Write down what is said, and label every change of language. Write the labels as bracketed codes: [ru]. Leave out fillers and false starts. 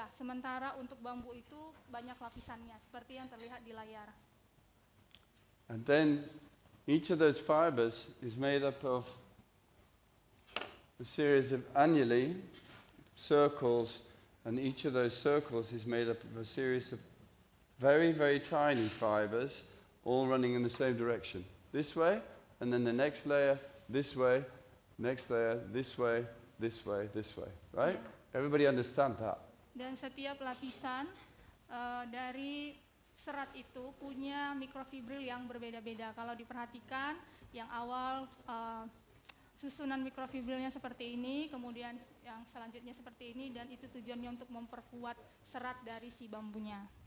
[id] Sementara untuk bambu itu banyak lapisannya, seperti yang terlihat di layar. [en] And then each of those fibers is made up of a series of annuli, circles, and each of those circles is made up of a series of very, very tiny fibers, all running in the same direction. This way, and then the next layer, this way, next layer, this way, this way, this way. Right? Everybody understand that? [id] Dan setiap lapisan dari serat itu punya mikrofibril yang berbeda-beda. Kalau diperhatikan, yang awal susunan mikrofibrilnya seperti ini, kemudian yang selanjutnya seperti ini, dan itu tujuannya untuk memperkuat serat dari si bambunya.